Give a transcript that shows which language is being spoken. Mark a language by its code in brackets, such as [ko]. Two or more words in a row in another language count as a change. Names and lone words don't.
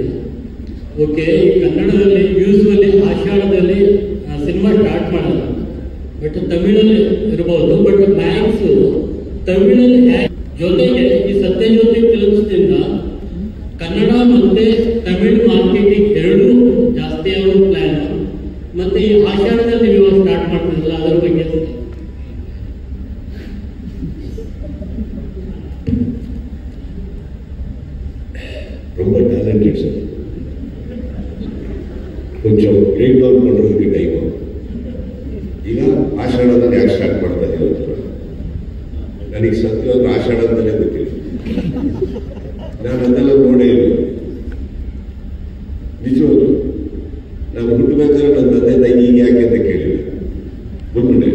[kn] ಓಕೆ, ಕನ್ನಡದಲ್ಲಿ ಯೂಸ್ವಲಿ ಆಷಾಢದಲ್ಲಿ [en] cinema start [kn] ಮಾಡಲ್ಲ, ಬಟ್ ತಮಿಳಲ್ಲಿ ಇರಬಹುದು. ಬಟ್ ಮ್ಯಾಕ್ಸ್ ತಮಿಳಲ್ಲಿ ಜೊತೆಗೆ ಈ ಸತ್ಯಜ್ಯೋತಿ ಫಿಲ್ಮ್ಸ್ನಿಂದ ಕನ್ನಡ ಮತ್ತೆ ತಮಿಳ್ ಮಾರ್ಕೆಟಿಂಗ್ ಎರಡೂ ಜಾಸ್ತಿ ಆಗೋ ಪ್ಲಾನ್. ಮತ್ತೆ ಈ ಆಷಾಢದಲ್ಲಿ ನೀವು ಸ್ಟಾರ್ಟ್ ಮಾಡ್ತಿರಲ್ಲ, ಅದರ ಬಗ್ಗೆ [ta] ரொம்ப [en] talented sir. [ta] கொஞ்சம் [en] break down [ta] பண்ணுறதுக்கு டைம் ஆகும். [kn] ಆಷಾಢದಲ್ಲಿ ಯಾಕೆ ಸ್ಟಾರ್ಟ್ ಮಾಡ್ತಾ ಇದ್ದೀವಿ ಅಂತ ನನಗೆ ಸತ್ಯವಾಗಿ ಆಷಾಢ ಅಂತಲೇ ಗೊತ್ತಿಲ್ಲ. ನಾನು ಅದೆಲ್ಲ ನೋಡೇ ಇಲ್ಲ ನಿಜವಾಗ್ಲು. ನಾನು ಹುಟ್ಟಬೇಕಾದ್ರೆ ನನ್ನ ತಂದೆ ತಾಯಿ ಈಗ ಯಾಕೆ ಅಂತ ಕೇಳಿಲ್ಲ, ಬಿಟ್ಬಿಟ್ಟೆ.